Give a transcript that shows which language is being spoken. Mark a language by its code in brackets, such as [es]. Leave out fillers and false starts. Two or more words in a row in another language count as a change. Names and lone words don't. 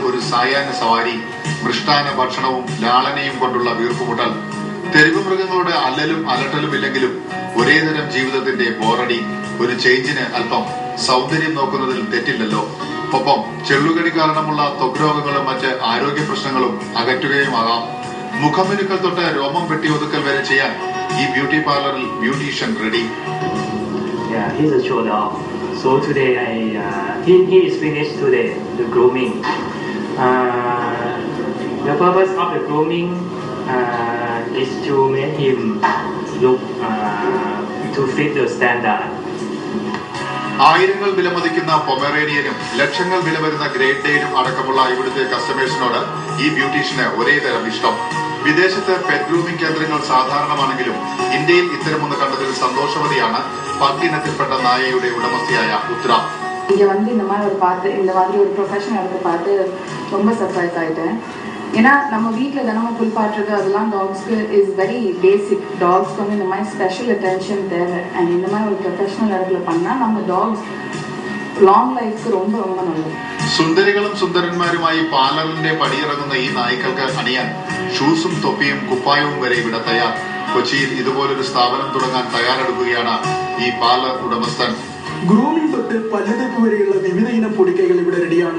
[ml] ഒരു സായാഹ്ന സവാരി, മൃഷ്ടാന ഭക്ഷണവും ലാളനയും കൊണ്ടുള്ള വീർപ്പുമുട്ടൽ, തെരുവ് മൃഗങ്ങളുടെ അല്ലലും അലട്ടലും ഇല്ലെങ്കിലും ഒരേതരം ജീവിതത്തിന്റെ ബോറടി, ഒരു ചേഞ്ചിന് അല്പം സൗന്ദര്യം നോക്കുന്നതിൽ തെറ്റില്ലല്ലോ. ഒപ്പം ചെള്ളുകടി കാരണമുള്ള ത്വക്ക് രോഗങ്ങളും മറ്റ് ആരോഗ്യ പ്രശ്നങ്ങളും അകറ്റുകയുമാകാം. മുഖമിനുക്കൽ തൊട്ട് രോമം വെട്ടിയൊതുക്കൽ വരെ ചെയ്യാൻ ഈ ബ്യൂട്ടി പാർലറിൽ ബ്യൂട്ടീഷ്യൻ റെഡി. [en] So today he is finished today the grooming. The purpose of the grooming is to make him look to fit the standard. [ml] ആയിരങ്ങൾ വിലമതിക്കുന്ന പൊമറേനിയനും ലക്ഷങ്ങൾ വില വരുന്ന ഗ്രേറ്റ് ഡെയിനും അടക്കമുള്ള ഇവിടുത്തെ കസ്റ്റമേഴ്സിനോട് ഈ ബ്യൂട്ടീഷ്യന് ഒരേ തരം ഇഷ്ടം. വിദേശത്ത് [en] pet grooming [ml] കേന്ദ്രങ്ങൾ സാധാരണമാണെങ്കിലും ഇന്ത്യയിൽ ഇത്തരമൊന്ന് കണ്ടതിൽ സന്തോഷവതിയാണ് പത്തിനത്തിൽപ്പെട്ട നായയുടെ ഉടമസ്ഥയായ ഉത്തര. [ta] இங்கே வந்து இந்த மாதிரி ஒரு ப்ரொஃபஷனல் எடுத்து பார்த்து ரொம்ப சர்ப்ரைஸ் ஆகிட்டேன். ஏன்னா நம்ம வீட்டில் தினமும் குளிப்பாட்டுறது அதெல்லாம் டாக்ஸ்க்கு [en] is very basic. [ta] டாக்ஸ்க்கு வந்து இந்த மாதிரி ஸ்பெஷல் அட்டென்ஷன் தேவை. அண்ட் இந்த மாதிரி ஒரு ப்ரொஃபஷனல் இடத்துல பண்ணால் நம்ம டாக்ஸ் [en] long life [ta] ரொம்ப ரொம்ப നല്ലത്. [ml] സുന്ദരികളും സുന്ദരന്മാരുമായി പാർലറിന്റെ പടിയിറങ്ങുന്ന ഈ നായ്ക്കൾക്ക് അണിയാൻ ഷൂസും തൊപ്പിയും കുപ്പായവും വരെ ഇവിടെ തയ്യാർ. കൊച്ചിയിൽ ഇതുപോലൊരു സ്ഥാപനം തുടങ്ങാൻ തയ്യാറെടുക്കുകയാണ് ഈ പാർലർ ഉടമസ്ഥൻ. ഗ്രൂമിംഗ് തൊട്ട് പല്ലുതെപ്പ് വരെയുള്ള വിവിധ ഇനം പൊടിക്കൈകൾ ഇവിടെ റെഡിയാണ്.